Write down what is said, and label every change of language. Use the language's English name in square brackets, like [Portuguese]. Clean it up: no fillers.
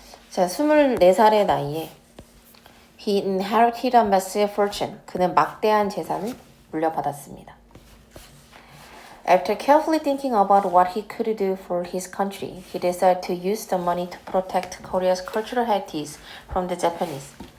[Korean] 자, 24살의 나이에 [English] He inherited a massive fortune. [Korean] 그는 막대한 재산을 물려받았습니다. [English] After carefully thinking about what he could do for his country, he decided to use the money to protect Korea's cultural heritage from the Japanese.